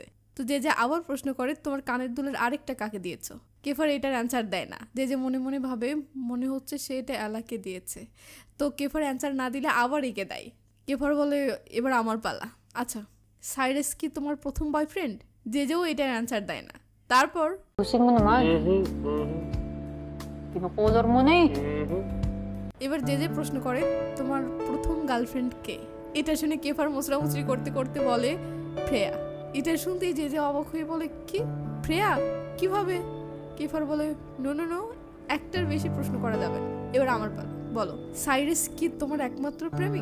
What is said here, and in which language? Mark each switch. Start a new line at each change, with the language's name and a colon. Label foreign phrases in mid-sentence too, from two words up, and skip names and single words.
Bangla: তো যে আবার প্রশ্ন করে তোমার কানের দুলের আরেকটা কাকে দিয়েছো? কেফার এটার অ্যান্সার দেয় না। যে মনে মনে ভাবে মনে হচ্ছে সে এটা এলাকে দিয়েছে। তো কেফার অ্যান্সার না দিলে আবার এঁকে দেয়। কেফার বলে এবার আমার পালা, আচ্ছা সাইরাস কি তোমার প্রথম বয়ফ্রেন্ড? যেও এটার অ্যান্সার দেয় না। তারপর
Filipino: Pusing mo naman. Pinakolor mo na eh.
Bangla: এবার যে প্রশ্ন করে তোমার প্রথম গার্লফ্রেন্ড কে? এটা শুনে কেফার মুচড়ামুচড়ি করতে করতে বলে ফ্রেয়া। এটা শুনতেই যে অবাক হয়ে বলে কি ফ্রেয়া কিভাবে? কেফার বলে নো নো নো, একটার বেশি প্রশ্ন করা যাবে না, এবার আমার পালা, বলো সাইরাস কি তোমার একমাত্র প্রেমিক?